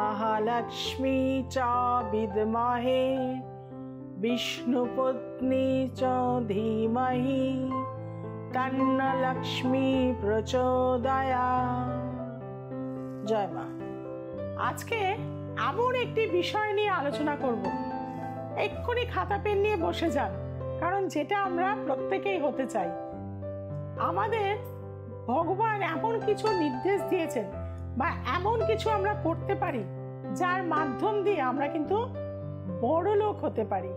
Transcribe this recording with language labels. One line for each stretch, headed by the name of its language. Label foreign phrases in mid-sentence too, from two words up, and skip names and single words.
Sanskrit: महालक्ष्मी च विद्महे विष्णुपत्नी च धीमहि तन्नो लक्ष्मी प्रचोदयात्।
Bangla: জয় মা। আজকে এমন একটি বিষয় নিয়ে আলোচনা করব। এক্ষুনি খাতা পেন নিয়ে বসে যান, কারণ যেটা আমরা প্রত্যেকেই হতে চাই। আমাদের ভগবান এমন কিছু নির্দেশ দিয়েছেন বা এমন কিছু আমরা করতে পারি যার মাধ্যম দিয়ে আমরা কিন্তু বড় লোক হতে পারি।